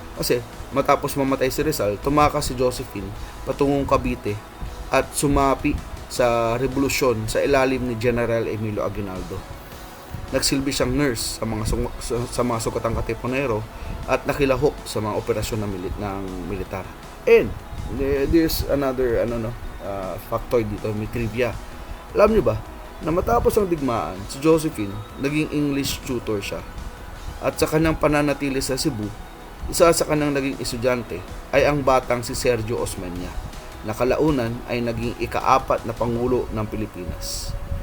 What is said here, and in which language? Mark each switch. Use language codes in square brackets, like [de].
[tl] Kasi matapos mamatay si Rizal, tumakas si Josephine patungong Cavite at sumapi sa revolusyon sa ilalim ni General Emilio Aguinaldo. Nagsilbi siyang nurse sa mga sukatang Katipunero at nakilahok sa mga operasyon ng militar. [en] And there's another factoid [tl] dito, may trivia. Alam niyo ba na matapos ang digmaan, si Josephine naging English tutor siya. At sa kanyang pananatili sa Cebu, isa sa kanyang naging estudyante ay ang batang si Sergio Osmeña, na kalaunan ay naging ika-4 na Pangulo ng Pilipinas.